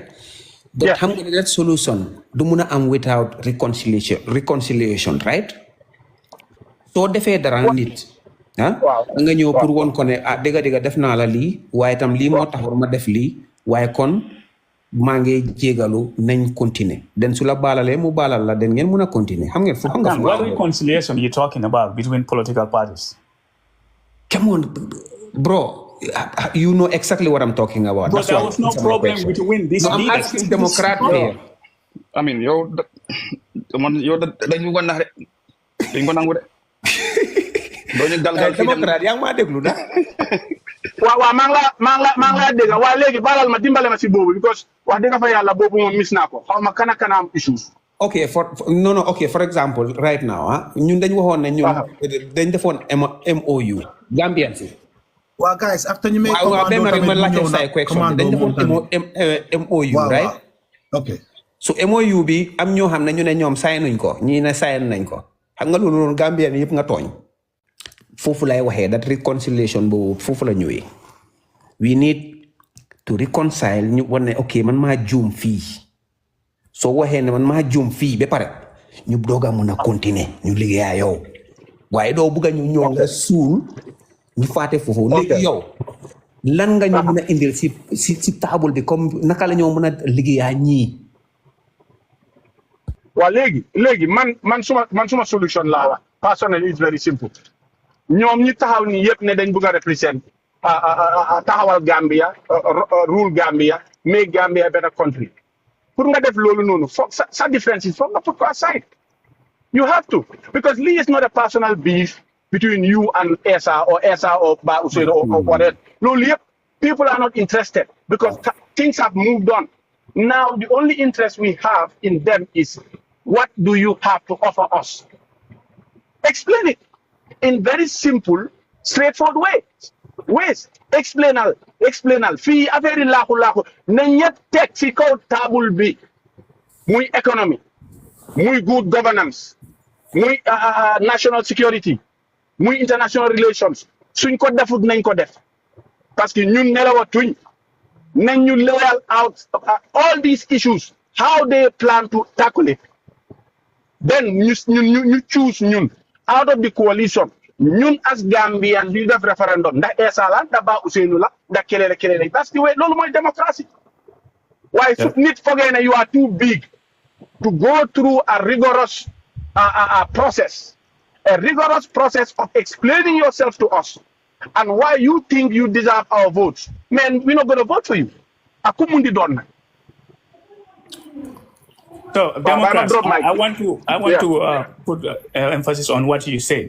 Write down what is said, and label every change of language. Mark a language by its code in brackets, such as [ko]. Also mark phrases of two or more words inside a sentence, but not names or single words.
[en] But [wo] xam nga [en] that solution [wo] du mun a am [en] without reconciliation right. [wo] soo defee dara nit nga ñëw pour won ko ne dëgga def naa la lii waaye tam lii moo taxoon ma def lii waaye kon maa ngi jégalu nañ continuer den su la baalalee mu baalal la den ngeen mun a continuer xam nga [en] what reconciliation are you talking about between political parties? Come on bro. You know exactly what I'm talking about. But there was no problem between these leaders. I'm asking Democrat here. I mean, [wo] yow dañu ko nax rek dañ ko nangu de. Doñu galgal Democrat yaa ngi maa déglu na. waaw maa ngi la dégg waaye léegi balal ma dimbale ma si boobu because wax dëgg fa yàlla boobu moom miss naa ko xaw ma kana am issues. [en] Okay, for example, right now, [wo] ñun dañ waxoon ne ñun dañ defoon MOU Gambian si. [en] Well, guys, after you make MOU, right? Okay. [wo] So MOU bi am ñoo xam ne ñu ne ñoom sign nañ ko ñii ne sign nañ ko xam nga loolu noonu Gambien yëpp nga tooñ foofu lay waxee [en] that reconciliation [wo] boobu foofu la ñëwee [en] we need to reconcile [wo] ñu wane ne ok man maa juum fii soo waxee ne man maa juum fii ba pare ñu doog a mun a continuer ñu liggéeyaa yow waaye doo bëgg a ñu ñëw nga suul ñu faate foofu léegi yow lan nga ñu mën a indil si table bi comme naka la ñoo mën a liggéeyaa ñii. waaw léegi man suma solution laa wax [en] personally it's very simple [wo] ñoom ñu taxaw ni yëpp ne dañ bëgg a represent taxawal Gambia [en] rule Gambia make Gambia a better country [wo] pour nga def loolu noonu foog sa differences foog nga put ko aside [en] you have to because [wo] lii [en] is not a personal beef between you and Essa or Ba Usaid or whatever. People are not interested because things have moved on. Now, the only interest we have in them is what do you have to offer us? Explain it in very simple, straightforward way. [wo] ways explainal fii affaire yi laaxu na ñett teg ci kaw table bi muy economy muy [en] good governance [wo] muy [en] national security [wo] muy [en] international relations [wo] suñ ko defut nañ ko def parce que ñun nelawatuñ nañ ñu [en] lay out all these issues how they plan to tackle it then [wo] ñu choose ñun [en] out of the coalition [wo] ñun [en] as Gambian [wo] ñu def referendum ndax Essa la ndax Ba Ousseynou la ndax kelele [fr] parce que [wo] loolu mooy démocratie waaye su nit foogee ne [en] you are too big to go through a rigorous process of explaining yourself to us and why you think you deserve our votes. Man, we're not going to vote for you. Akumundi donna. So, Democrats, I want to put emphasis on what you said.